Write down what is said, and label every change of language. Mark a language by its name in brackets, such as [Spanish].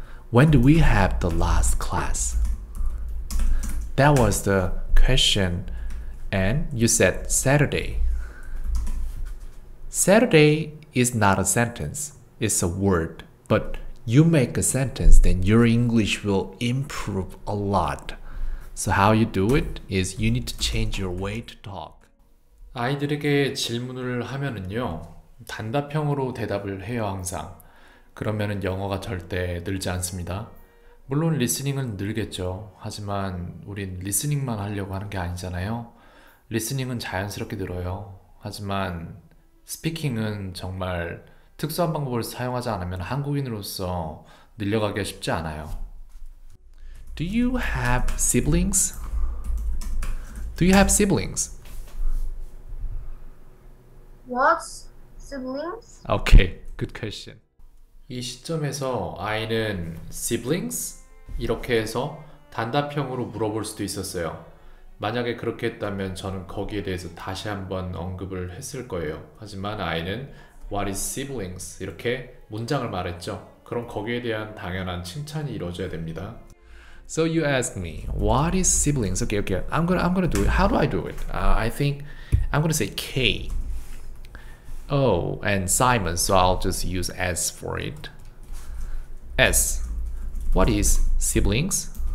[English] When do we have the last class? That was the question, and you said Saturday. Saturday is not a sentence, it's a word. But you make a sentence, then your English will improve a lot. So how you do it is you need to change your way to talk. [Korean] 아이들에게 질문을 하면은요, 단답형으로 대답을 해요, 항상. 그러면은 영어가 절대 늘지 않습니다. 물론 리스닝은 늘겠죠. 하지만 우린 리스닝만 하려고 하는 게 아니잖아요. 리스닝은 자연스럽게 늘어요. 하지만 스피킹은 정말 특수한 방법을 사용하지 않으면 한국인으로서 늘려가기가 쉽지 않아요. [English] Do you have siblings? Do you have siblings? What's siblings? Okay, good question. [Korean] 이 시점에서 I는 siblings? 이렇게 해서 단답형으로 물어볼 수도 있었어요. 만약에 그렇게 했다면 저는 거기에 대해서 다시 한번 언급을 했을 거예요. 하지만 I는 [English] What is siblings? [Korean] 이렇게 문장을 말했죠. 그럼 거기에 대한 당연한 칭찬이 이루어져야 됩니다. [English] So you asked me, what is siblings? Okay. I'm gonna do it. How do I do it? I think I'm gonna say K. Oh, and Simon, so I'll just use S for it. S. What is siblings?